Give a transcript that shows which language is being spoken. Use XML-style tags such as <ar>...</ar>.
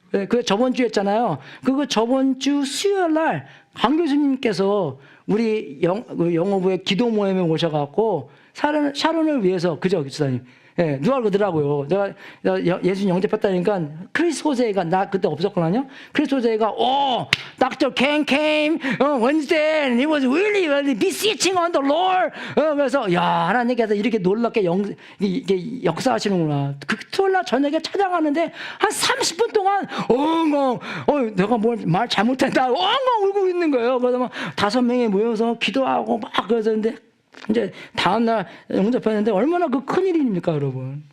<ko>예, 그 저번 주에 했잖아요. 그거 저번 주 수요일 날 강 교수님께서 우리 영어부의 기도 모임에 오셔갖고 샤론을 위해서, 그죠, 교수님? 예, 누가 그러더라고요. 내가 예수님 영접했다니까 크리스 호세가, 나 그때 없었거든요. 크리스 호세가 Dr.</ko> <en>Ken came Wednesday and he was really beseeching on the Lord.</en> <ko>그래서 야, 하나님께서 이렇게 놀랍게 이게 역사하시는구나. 그 토요일 날 저녁에 찾아가는데 한 30분 동안 엉엉 내가 말 잘못했다 엉엉 울고 있는 거예요. 그래서 막 5명이 모여서 기도하고 막 그러는데 이제 다음날 영접했는데 얼마나 그 큰일입니까, 여러분.</ko>